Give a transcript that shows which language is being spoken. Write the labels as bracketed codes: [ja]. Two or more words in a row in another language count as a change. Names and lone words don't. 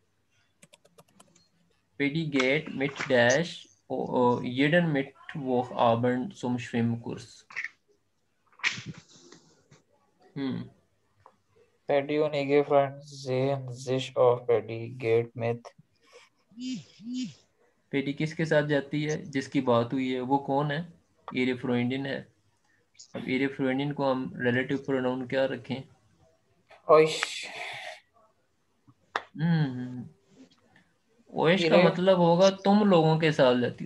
[de] Paddy geht mit Dash jeden Mittwochabend zum Schwimmkurs. Paddy und ihre Freundin sehen sich auf. Paddy geht mit. [hi] Paddy किसके साथ जाती है? जिसकी बात हुई है. वो कौन है? [de] ihre Freundin [hi] है. अब [de] ihre Freundin [hi] को हम [en] relative pronoun [hi] क्या रखें? ऑयश. ओएश का मतलब होगा तुम लोगों के साथ जाती.